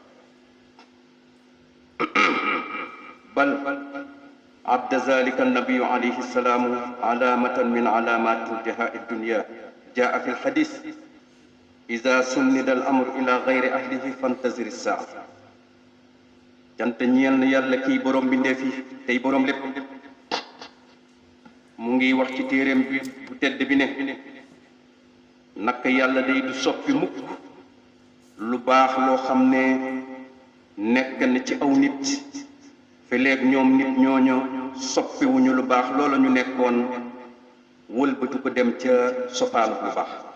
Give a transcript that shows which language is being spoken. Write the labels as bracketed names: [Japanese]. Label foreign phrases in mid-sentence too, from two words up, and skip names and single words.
[Arabic] بل عد ذلك النبي عليه السلام علامة من علامات انتهاء الدنيا. جاء في الحديث: إذا سند الأمر إلى غير أهله فانتظر الساعة. [Wolof] cant ñeel na yàlla kii borom bindee fi tey borom lépp, mu ngi wax ci téeréem bi bu tedd bi ne naka yàlla day du soppi mukk lu baax loo xam ne nekk na ci aw nit feleeg ñoom nit ñooñu soppiwuñu lu baax loola ñu nekkoon wëlbatu ko dem ca sofaanu lu baax.